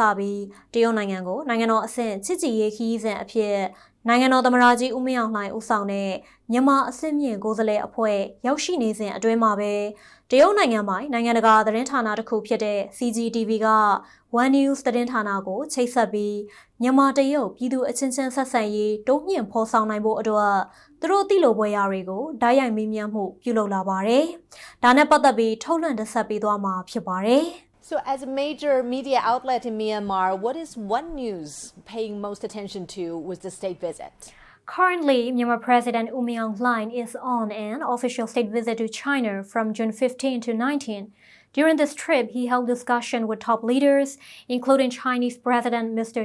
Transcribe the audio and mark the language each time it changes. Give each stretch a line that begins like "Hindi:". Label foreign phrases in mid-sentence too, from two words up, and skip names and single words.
Burmese: ပြီးတရုတ်နိုင်ငံကိုနိုင်ငံတော်အဆင့်ချစ်ကြည်ရေးခရီးစဉ်အဖြစ်နိုင်ငံတော်သမ္မတကြီးဦးမင်းအောင်လှိုင်ဦးဆောင်တဲ့မြန်မာအဆင့်မြင့်ကိုယ်စားလှယ်အဖွဲ့ရောက်ရှိနေစဉ်အတွင်းမှာပဲတရုတ်နိုင်ငံပိုင်နိုင်ငံတကာသတင်းဌာနတစ်ခုဖြစ်တဲ့ CGTN က One News သတင်းဌာနကိုချိတ်ဆက်ပြီးမြန်မာတရုတ်ပြည်သူအချင်းချင်းဆက်ဆံရေးတိုးမြှင့်ဖော်ဆောင်နိုင်ဖို့အတွက်သူတို့သိလိုပွဲရာတွေကိုဓာတ်ရိုက်မေးမြန်းမှုပြုလုပ်လာပါတယ်။ဒါနဲ့ပတ်သက်ပြီးထုတ်လွှင့်တင်ဆက်ပေးသွားမှာဖြစ်ပါတယ်။
English: So as a major media outlet in Myanmar, what is One News paying most attention to with the state visit? Currently, Myanmar President U Min Aung Hlaing is on an official state visit to China from June 15 to 19. During this trip, he held discussion with top leaders, including Chinese President Mr.